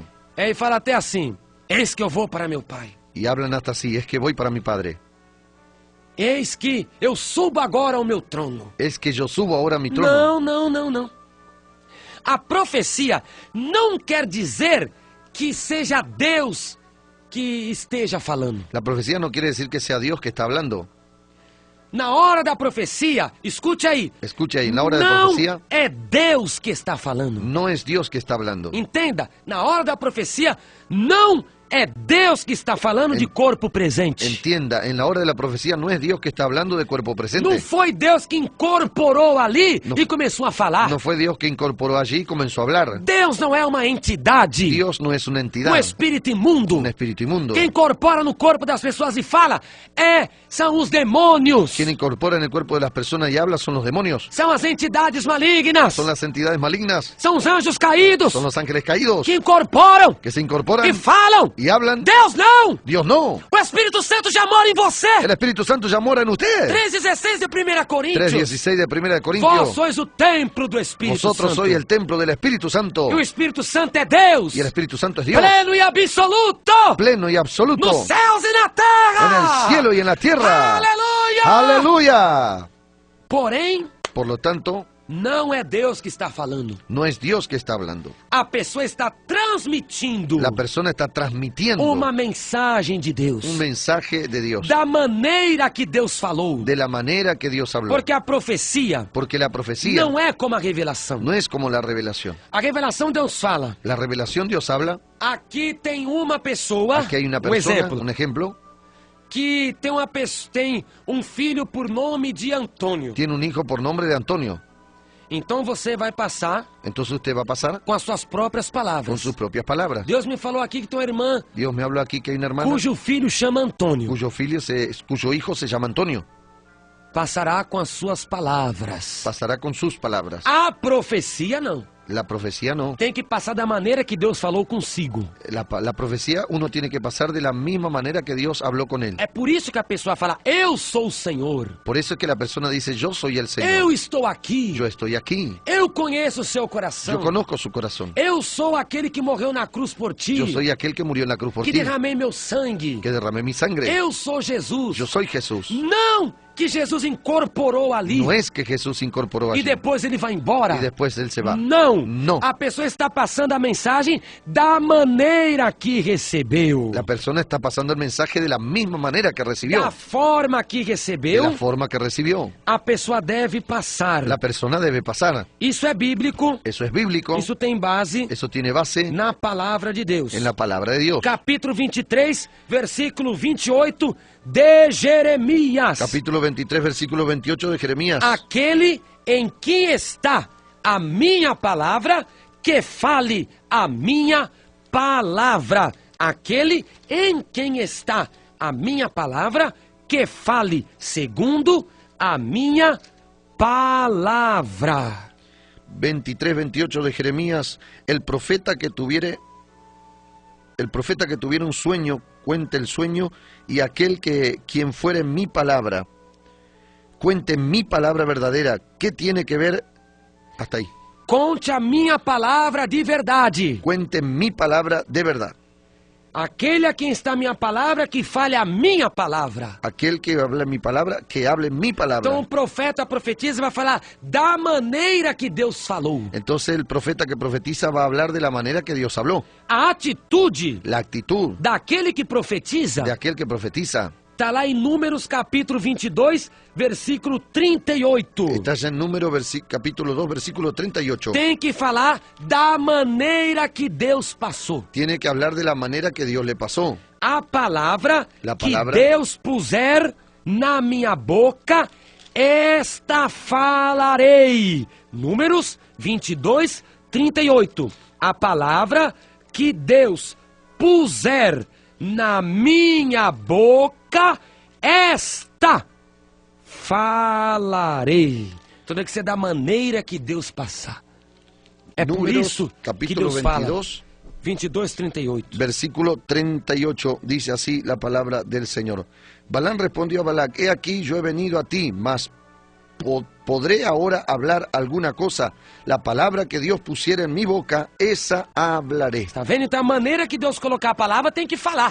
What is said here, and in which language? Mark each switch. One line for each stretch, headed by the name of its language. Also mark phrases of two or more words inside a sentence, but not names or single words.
Portuguese: E fala até assim: eis que eu vou para meu pai.
Spanish: Y hablan hasta así, es que voy para mi padre.
Portuguese: Eis que eu subo agora ao meu trono.
Spanish: Es que yo subo ahora a mi trono.
Portuguese: Não. A profecia não quer dizer que seja Deus que esteja falando.
Spanish: La profecía no quiere decir que sea Dios que está hablando.
Portuguese: Na hora da profecia, escute aí.
Spanish: Escucha ahí, en la hora de
Portuguese: Não
Spanish: profecía
Portuguese: é Deus que está falando.
Spanish: no es Dios que está hablando.
Portuguese: Entenda, na hora da profecia, não é Deus que está falando de corpo presente.
Spanish: Entienda, en la hora de la profecía no es Dios que está hablando de cuerpo
Portuguese: Não
Spanish: presente.
Portuguese: foi Deus que incorporou ali Não- e começou a falar.
Spanish: No fue Dios que incorporó allí y comenzó a hablar.
Portuguese: Deus não é uma entidade,
Spanish: Dios no es una entidad,
Portuguese: um espírito imundo.
Spanish: un espíritu inmundo.
Portuguese: Quem incorpora no corpo das pessoas e fala são os demônios.
Spanish: Quien incorpora en el cuerpo de las personas y habla son los demonios.
Portuguese: São as entidades malignas.
Spanish: Son las entidades malignas.
Portuguese: São os anjos caídos
Spanish: Son los ángeles caídos
Portuguese: que incorporam
Spanish: que se incorporan
Portuguese: e falam.
Spanish: y hablan.
Portuguese: Deus não!
Spanish: Dios no.
Portuguese: O Espírito Santo já mora em você.
Spanish: El Espíritu Santo ya mora en usted.
Portuguese: 3,16 de 1 Coríntios.
Spanish: 3:16 de 1 de
Portuguese: Vós
Spanish: Corintios.
Portuguese: sois o templo do Espírito
Spanish: Vosotros
Portuguese: Santo.
Spanish: sois el templo del Espíritu Santo.
Portuguese: E o Espírito Santo é Deus.
Spanish: Y el Espíritu Santo es Dios.
Portuguese: Pleno e absoluto.
Spanish: Pleno y absoluto.
Portuguese: Nos céus e na
Spanish: En
Portuguese: terra.
Spanish: el cielo y en la tierra.
Portuguese: Aleluia.
Spanish: Aleluya.
Portuguese: Porém,
Spanish: Por lo tanto,
Portuguese: não é Deus que está falando.
Spanish: no es Dios que está hablando.
Portuguese: A pessoa está transmitindo
Spanish: La persona está transmitiendo
Portuguese: uma mensagem de Deus.
Spanish: un mensaje de Dios.
Portuguese: Da maneira que Deus falou.
Spanish: De la manera que Dios habló.
Portuguese: Porque a profecia
Spanish: Porque la profecía
Portuguese: não é como a revelação.
Spanish: no es como la revelación.
Portuguese: A revelação Deus fala.
Spanish: La revelación Dios habla.
Portuguese: Aqui tem uma pessoa,
Spanish: Aquí hay una
Portuguese: um
Spanish: persona,
Portuguese: exemplo,
Spanish: un ejemplo,
Portuguese: que tem um filho por nome de Antônio.
Spanish: tiene un hijo por nombre de Antonio.
Portuguese: Então você vai passar
Spanish: Entonces usted va a pasar
Portuguese: com as suas próprias
Spanish: con
Portuguese: palavras.
Spanish: sus propias palabras.
Portuguese: Deus me falou aqui que tem uma irmã
Spanish: Dios me habló aquí que hay una hermana
Portuguese: cujo filho chama Antônio.
Spanish: cuyo hijo se llama Antonio.
Portuguese: Passará com as suas palavras.
Spanish: Pasará con sus palabras.
Portuguese: A profecia não.
Spanish: La profecía no.
Portuguese: Tem que passar da maneira que Deus falou consigo.
Spanish: La profecía uno tiene que pasar de la misma manera que Dios habló con él.
Portuguese: É por isso que a pessoa fala, eu sou o Senhor.
Spanish: Por eso es que la persona dice, yo soy el
Portuguese: Eu
Spanish: Señor.
Portuguese: estou aqui.
Spanish: Yo estoy aquí.
Portuguese: Eu conheço o seu
Spanish: Yo
Portuguese: coração.
Spanish: conozco su corazón.
Portuguese: Eu sou aquele que morreu na cruz por ti.
Spanish: Yo soy aquel que murió en la cruz por
Portuguese: Que
Spanish: ti.
Portuguese: derramei meu sangue.
Spanish: Que derramé mi sangre.
Portuguese: Eu sou Jesus.
Spanish: Yo soy Jesús.
Portuguese: Não que Jesus incorporou ali.
Spanish: No es que Jesús incorporó
Portuguese: E
Spanish: allí.
Portuguese: depois ele vai embora.
Spanish: Y después él se va.
Portuguese: Não.
Spanish: No.
Portuguese: A pessoa está passando a mensagem da maneira que recebeu.
Spanish: La persona está pasando el mensaje de la misma manera que recibió.
Portuguese: Da forma que
Spanish: De
Portuguese: recebeu,
Spanish: la forma que recibió.
Portuguese: a pessoa deve passar.
Spanish: La persona debe pasar.
Portuguese: Isso é bíblico.
Spanish: Eso es bíblico.
Portuguese: Isso tem base
Spanish: Eso tiene base
Portuguese: na palavra de Deus.
Spanish: en la palabra de Dios.
Portuguese: Capítulo 23, versículo 28 de Jeremias.
Spanish: Capítulo 23, versículo 28 de Jeremías.
Portuguese: Aquele em que está a minha palavra, que fale a minha palavra. Aquele em quem está a minha palavra, que fale segundo a minha palavra.
Spanish: 23, 28 de Jeremías. El profeta que tuviera un sueño, cuente el sueño, y aquel que quien fuere mi palabra, cuente mi palabra verdadera. ¿Qué tiene que ver? Hasta ahí.
Portuguese: Conte a minha palavra de verdade.
Spanish: Cuente mi palabra de verdad.
Portuguese: Aquele a quem está a minha palavra, que fale a minha palavra.
Spanish: Aquel que hable mi palabra, que hable mi palabra.
Portuguese: Então o profeta, a profetisa vai falar da maneira que Deus falou.
Spanish: Entonces el profeta que profetiza va a hablar de la manera que Dios habló.
Portuguese: A atitude
Spanish: La actitud
Portuguese: daquele que profetiza
Spanish: de aquel que profetiza.
Portuguese: está lá em Números capítulo 22, versículo 38.
Spanish: Está ya en Número capítulo 2, versículo 38.
Portuguese: Tem que falar da maneira que Deus passou.
Spanish: Tiene que hablar de la manera que Dios le pasó.
Portuguese: A palavra
Spanish: La
Portuguese: que palavra. Deus puser na minha boca, esta falarei.
Spanish: Números 22, 38.
Portuguese: A palavra que Deus puser na minha boca, esta falarei. Então tem que ser da maneira que Deus passar. É por
Spanish: Números,
Portuguese: isso que
Spanish: capítulo
Portuguese: Deus fala.
Spanish: 22, 22, 38. versículo 38, dice así la palabra del Señor. Balán respondió a Balac, he aquí yo he venido a ti, mas ¿podré ahora hablar alguna cosa? La palabra que Dios pusiera en mi boca, esa hablaré.
Portuguese: Tá vendo? Então a maneira que Deus colocar a palavra tem que falar.